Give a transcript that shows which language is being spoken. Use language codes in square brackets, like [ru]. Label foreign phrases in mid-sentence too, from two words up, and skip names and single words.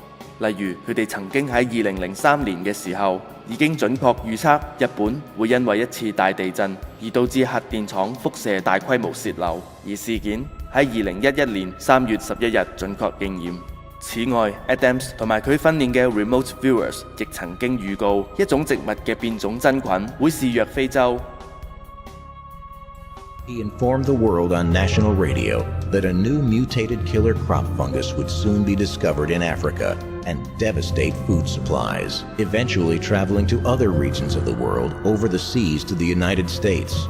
[yue] 例如佢哋曾經喺2003年嘅時候，已經準確預測日本會因為一次大地震而導致核電廠輻射大規模洩漏，而事件喺2011年3月11日準確應驗。此外 Dames 同埋佢訓練嘅 [en] Remote Viewers [yue] 亦曾經預告一種植物嘅變種真菌會肆虐非洲。 [en] He informed the world on national radio that a new mutated killer crop fungus would soon be discovered in Africa and devastate food supplies, eventually traveling to other regions of the world over the seas to the United States.